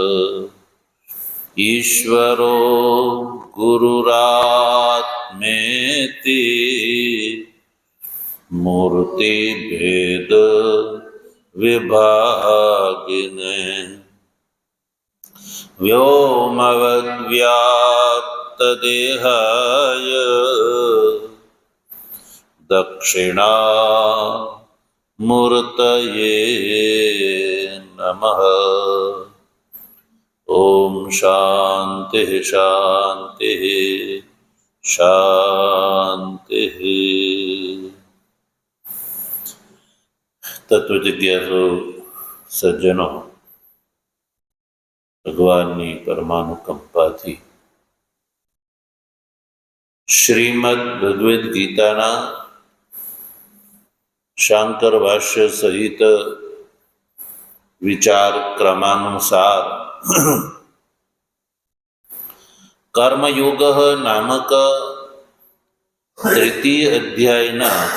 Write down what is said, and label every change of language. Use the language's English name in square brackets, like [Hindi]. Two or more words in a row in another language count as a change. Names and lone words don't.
[Sanskrit] ईश्वरो गुरुरात्मेति मूर्तिभेद विभागिने व्योमवद्व्याप्तदेहाय दक्षिणामूर्तये नमः। ओम शांति शांति शांति। [Hindi] तत्व जिज्ञासु सज्जनों, [Gujarati] ભગવાનની પરમાનુકંપાથી શ્રીમદ ભગવદ્ ગીતાના શાંકર ભાષ્ય સહિત વિચાર ક્રમાનુસાર કર્મયોગ નામક તૃતીય અધ્યાયના